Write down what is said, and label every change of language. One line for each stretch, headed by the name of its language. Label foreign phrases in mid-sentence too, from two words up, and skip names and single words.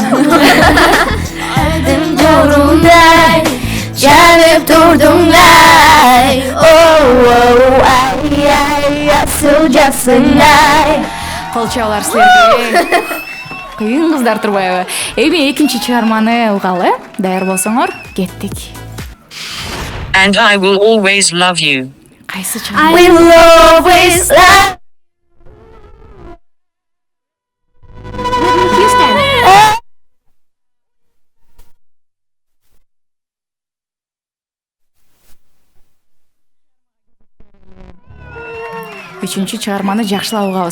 Kyrgyz: Айдын нурундай жанып турдун ай. Ай, асыл жасыңар. Кол чабуулар силерге. Кыйын кыздар турбайбы? Эми экинчи чыгарманы угалы. Даяр болсоңор, кеттик.
English: And I will always love you.
Kyrgyz: Кайсы чыгарма?
English: I will always love.
Kyrgyz: Үчүнчү чыгарманы жакшылап угабыз.